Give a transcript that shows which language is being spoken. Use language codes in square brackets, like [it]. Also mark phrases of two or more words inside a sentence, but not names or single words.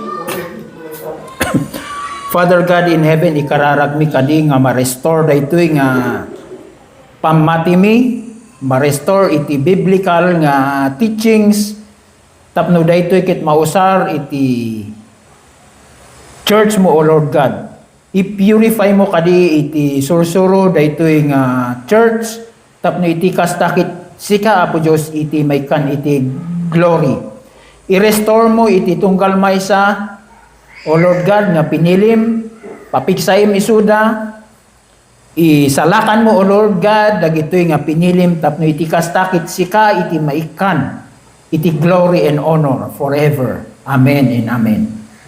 [en] Father God in heaven, [ilo] ikararag mi kadi nga ma-restore daytoy nga pamati mi, ma-restore iti [en] biblical nga teachings [ilo] tapno daytoy ket mausar iti church mo, [en] O Lord God. [ilo] I-purify mo kadi iti sursuro daytoy nga church tapno iti kastakit sika Apo Diyos iti may kan iti glory. I-restore mo iti tunggal maysa [en] O Lord God [ilo] nga pinilim papiksayim isuda isalakan mo [en] O Lord God [ilo] dagitoy nga pinilim tapno iti kastakit sika iti maikan iti [en] glory and honor forever. Amen and amen.